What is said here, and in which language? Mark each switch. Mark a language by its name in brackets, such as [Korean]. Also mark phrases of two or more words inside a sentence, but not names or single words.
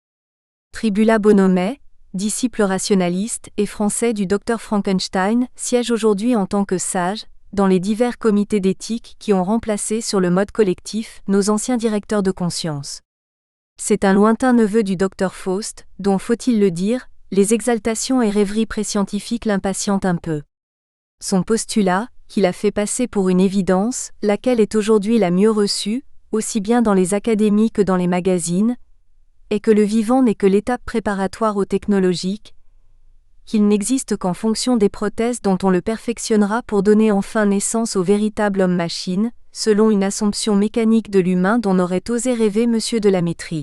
[French] Tribula Bonomet, disciple rationaliste et français du Dr Frankenstein, siège aujourd'hui en tant que sage, dans les divers comités d'éthique qui ont remplacé sur le mode collectif nos anciens directeurs de conscience. C'est un lointain neveu du Dr Faust, dont, faut-il le dire, les exaltations et rêveries préscientifiques l'impatientent un peu. Son postulat, qu'il a fait passer pour une évidence, laquelle est aujourd'hui la mieux reçue, aussi bien dans les académies que dans les magazines, est que le vivant n'est que l'étape préparatoire au technologique, qu'il n'existe qu'en fonction des prothèses dont on le perfectionnera pour donner enfin naissance au véritable homme-machine, selon une assomption mécanique de l'humain dont n'aurait osé rêver Monsieur de la Métrie.